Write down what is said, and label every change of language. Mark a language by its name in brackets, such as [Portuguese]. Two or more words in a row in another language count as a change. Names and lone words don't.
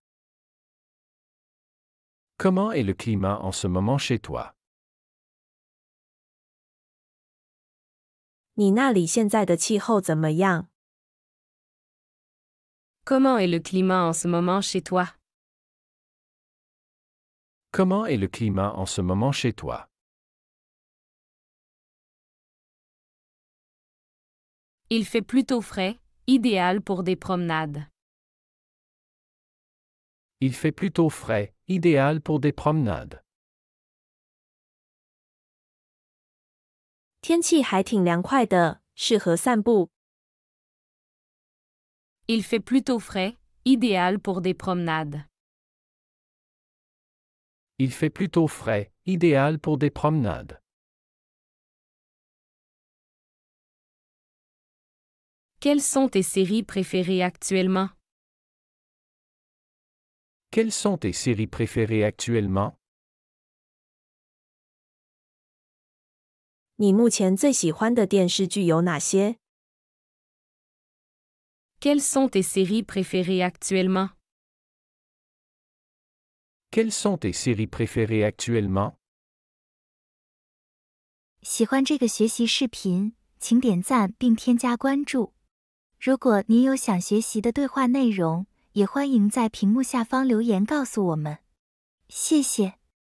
[French] Comment est le climat en ce moment chez toi? [Chinese] 你那里现在的气候怎么样？ [French] Comment est le climat en ce moment chez toi? Comment est le climat en ce moment chez toi? Il fait plutôt frais, idéal pour des promenades. Il fait plutôt frais, idéal pour des promenades. [Chinese] 天气还挺凉快的，适合散步。 [French] Il fait plutôt frais, idéal pour des promenades. Il fait plutôt frais, idéal pour des promenades. Quelles sont tes séries préférées actuellement? Quelles sont tes séries préférées actuellement? [Chinese] 你目前最喜欢的电视剧有哪些？ [French] Quelles sont tes séries préférées actuellement? Quelles sont tes séries préférées actuellement? [Chinese] 喜欢这个学习视频，请点赞并添加关注。如果您有想学习的对话内容，也欢迎在屏幕下方留言告诉我们。谢谢。